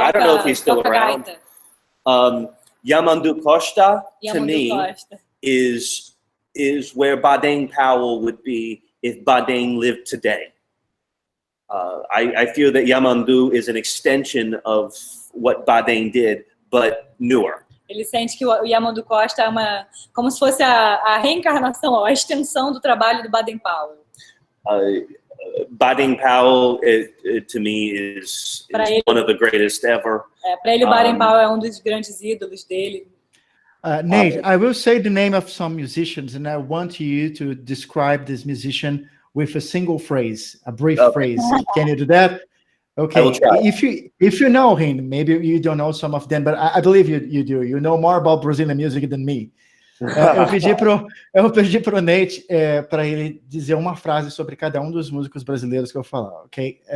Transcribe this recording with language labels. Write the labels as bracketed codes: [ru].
[en] I don't know if he's still around. Yamandu Costa, to me, is where Baden Powell would be if Baden lived today. I feel that Yamandu is an extension of what Baden did, but newer. [pt] Ele sente que o Yamandu Costa é como se fosse a reencarnação, a extensão do trabalho do Baden Powell. [en] Baden Powell, to me, is one of the greatest ever. [pt] Para ele, o Baden Powell é dos grandes ídolos dele. [en] Nate, I will say the name of some musicians, and I want you to describe this musician with a single phrase, a brief phrase. Can you do that? Okay. I will try. If you know him, maybe you don't know some of them, but I believe you do. You know more about Brazilian music than me. [pt] Eu pedi pro Nate para ele dizer uma frase sobre cada um dos músicos brasileiros que eu falar, ok?